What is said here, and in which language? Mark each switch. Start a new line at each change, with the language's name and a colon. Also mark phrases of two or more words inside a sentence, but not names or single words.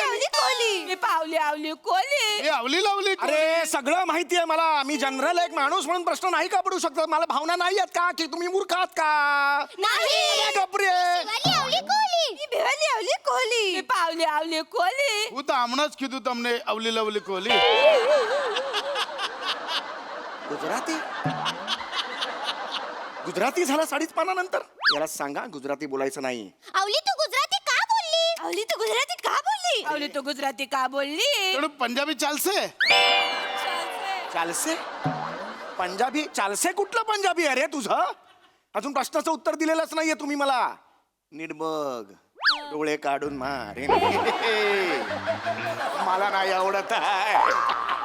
Marathi: आवली कोली मी पावली आवली कोली मी आवली लावली कोली. अरे सगळं माहिती आहे मला. मी जनरल एक माणूस म्हणून प्रश्न नाही का पडू शकतात? मला भावना नाही आहेत का की तुम्ही मूर्ख आहात का? नाही गप्प रे. शिवाली आवली कोली मी भिवाली आवली कोली मी पावली आवली कोली
Gujarati: હું તો હમણાં જ કીધું તમને અવલી લવલી કોલી.
Marathi: गुजराती गुजराती झाला 5.5 पानानंतर. याला सांगा गुजराती बोलायचं नाही. आवली तू गुजराती का बोलली आवली तू गुजराती का बोलली आवली तू गुजराती का बोलली
Gujarati: થોડું પંજાબી ચાલશે? ચાલશે પંજાબી?
Marathi: चालसे कुठलं पंजाबी आहे रे तुझं? अजून प्रश्नाचं उत्तर दिलेलंच नाहीये तुम्ही मला. नीट बघ. डोळे काढून मारे. मला नाही आवडत आहे.